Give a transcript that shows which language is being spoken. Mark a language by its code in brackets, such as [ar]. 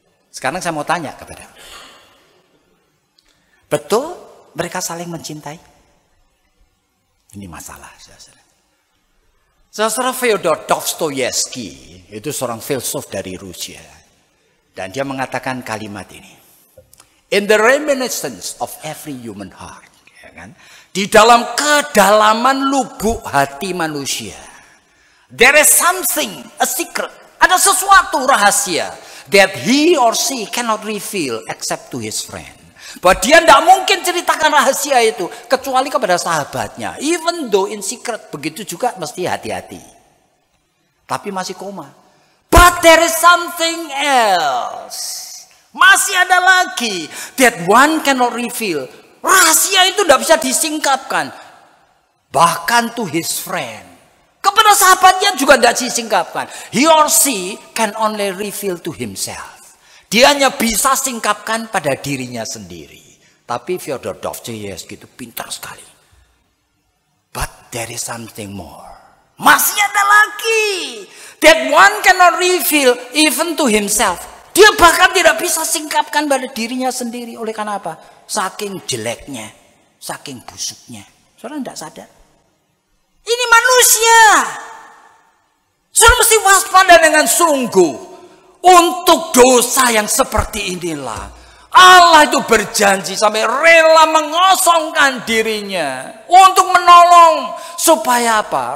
[id] Sekarang saya mau tanya kepada, betul mereka saling mencintai? Ini masalah, saudara. Saudara, Fyodor Dostoyevsky itu seorang filsuf dari Rusia. Dan dia mengatakan kalimat ini. [en] "In the reminiscence of every human heart." Ya kan? [id] Di dalam kedalaman lubuk hati manusia, [en] there is something, a secret. [id] Ada sesuatu rahasia [en] that he or she cannot reveal except to his friend. [id] Bahwa dia tidak mungkin ceritakan rahasia itu kecuali kepada sahabatnya. [en] Even though in secret, [id] begitu juga mesti hati-hati. Tapi masih koma. [en] But there is something else. [id] Masih ada lagi [en] that one cannot reveal. [id] Rahasia itu tidak bisa disingkapkan. Bahkan [en] to his friend. [id] Kepada sahabatnya juga tidak disingkapkan. [en] He or she can only reveal to himself. [id] Dia hanya bisa singkapkan pada dirinya sendiri. Tapi Fyodor Dostoyevsky itu pintar sekali. [en] But there is something more. [id] Masih ada lagi. [en] That one cannot reveal even to himself. [id] Dia bahkan tidak bisa singkapkan pada dirinya sendiri. Oleh karena apa? Saking jeleknya. Saking busuknya. Saudara tidak sadar. Ini manusia. Saudara mesti waspada. waspada dengan sungguh. Untuk dosa yang seperti inilah Allah itu berjanji sampai rela mengosongkan dirinya untuk menolong supaya apa?